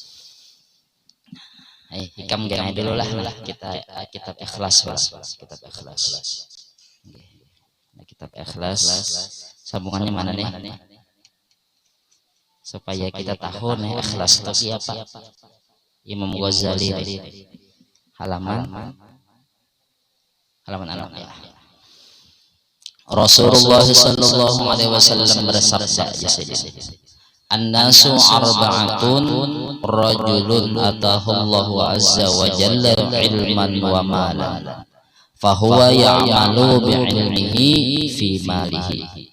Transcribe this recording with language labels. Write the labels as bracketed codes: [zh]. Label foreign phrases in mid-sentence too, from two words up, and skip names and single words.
[id] Hikam gini dulu lah kita kitab ikhlas, kitab ikhlas. Nah, kitab ikhlas sambungannya mana nih? Supaya kita tahu nih ikhlas itu siapa. Imam Ghazali halaman ya. Rasulullah [ar] صلى الله عليه وسلم [id] bersabda [ar] يا سيدي. الناس أربعة رجل آتاه الله عز وجل علما ومالا فهو يعمل بعلمه في ماله.